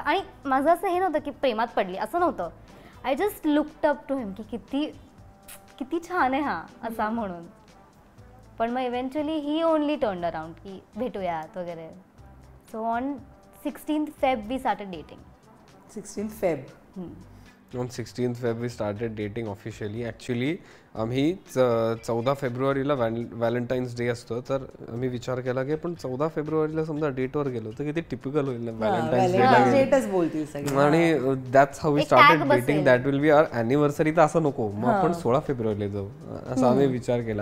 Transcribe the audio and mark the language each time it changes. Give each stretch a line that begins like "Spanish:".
Marathi: आणि माझं असं हे नव्हतं की प्रेमात पडली, असं नव्हतं.
English: I just looked up to him
Marathi: की किती किती छान आहे हा असा म्हणून. पण मग
English: eventually he only turned around
Marathi: की भेटूयात वगैरे.
English: So on 16th Feb we started dating. 16th Feb. On 16th Feb we started dating officially.
Marathi: Actually आम्ही 14 फेब्रुवारीला व्हॅलेंटाईन्स डे असतो, तर आम्ही विचार केला की आपण 14 फेब्रुवारीला समजा डेटवर गेलो तर किती टिपिकल होईल ना व्हॅलेंटाईन्स डे.
English: आणि that's how we started dating. That will be our anniversary.
Marathi: तर असं नको, मग आपण 16 फेब्रुवारीला जाऊ असं आम्ही विचार केला.